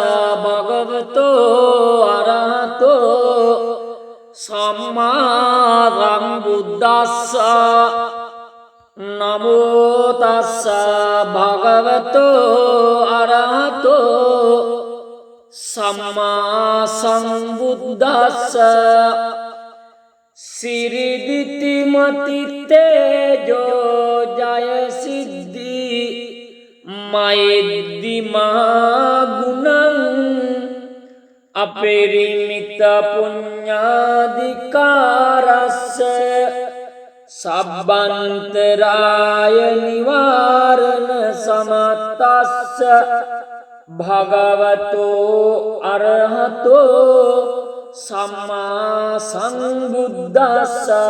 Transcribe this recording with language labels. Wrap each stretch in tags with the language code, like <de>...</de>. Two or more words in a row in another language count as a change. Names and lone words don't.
<pi>භගවතෝ අරහතෝ සම්මා සම්බුද්දස්ස නමෝ තස්ස භගවතෝ අරහතෝ සම්මා සම්බුද්දස්ස සිරිදිති මති තේජෝ ජය සිද්ධි මෛද්දි මහා ගුණං අපරිමිත පුඤ්ඤාධිකාරස්ස සබ්බන්තරාය නිවාරණ සමත්තස්ස භගවතෝ අරහතෝ සම්මා සම්බුද්දස්ස</pi>